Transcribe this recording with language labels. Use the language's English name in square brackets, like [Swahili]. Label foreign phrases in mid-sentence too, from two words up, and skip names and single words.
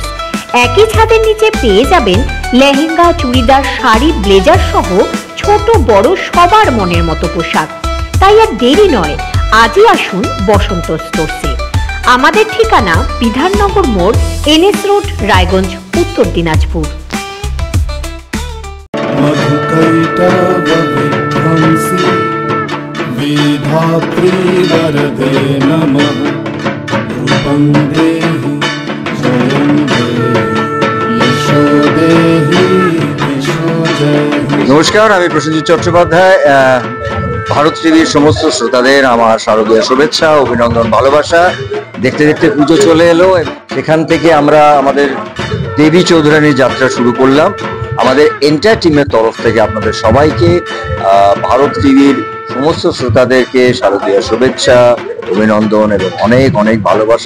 [Bangla] একই ছাদের নিচে পেয়ে যাবেন লেহেঙ্গা, চুড়িদার, শাড়ি, ব্লেজার সহ ছোট বড় সবার মনের মতো পোশাক। তাই আর দেরি নয়, আজই আসুন বসন্ত স্টোর্সে। আমাদের ঠিকানা বিধাননগর মোড়, NS রোড, রায়গঞ্জ, উত্তর দিনাজপুর। [Sanskrit] कैटवविध्वंसी विधात्री वरदे नमः रूपं देहि जयं देहि यशो देहि यशो जयहि। [Bangla] নমস্কার, আমি প্রসেনজিৎ চট্টোপাধ্যায়। ভারত টিভির সমস্ত শ্রোতাদের আমার শারদীয় শুভেচ্ছা, অভিনন্দন, ভালোবাসা। দেখতে দেখতে পুজো চলে এলো, সেখান থেকে আমরা আমাদের দেবী চৌধুরানীর যাত্রা শুরু করলাম। আমাদের [English] entire team [Bangla] তরফ থেকে আপনাদের সবাইকে, ভারত টিভির সমস্ত শ্রোতাদেরকে শারদীয় শুভেচ্ছা, অভিনন্দন এবং অনেক অনেক ভালোবাসা।